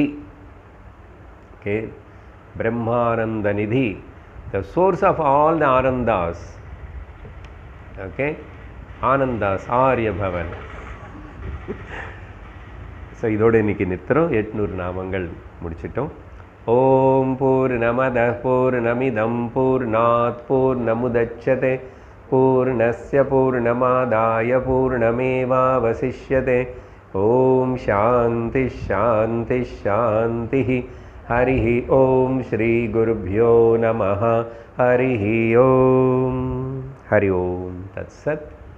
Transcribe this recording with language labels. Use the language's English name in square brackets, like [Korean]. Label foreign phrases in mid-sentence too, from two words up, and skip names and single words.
[English] ஓகே, [Sanskrit] ब्रह्मानन्द निधि, [English] the source of all the anandas. ஓகே, ஆனந்தாஸ் ஆரியபவன். [Tamil] ஸோ இதோடு இன்றைக்கி நிறுத்துகிறோம். 800 நாமங்கள் முடிச்சிட்டோம். [Sanskrit] ॐ पूर्णमदः पूर्णमिदम् पूर्णात् पूर्णमुदच्यते पूर्णस्य पूर्णमादाय पूर्णमेवावशिष्यते. ॐ शान्तिः शान्तिः शान्तिः. हरि ॐ श्री गुरुभ्यो नमः. हरि ॐ। हरि ॐ तत्सत्.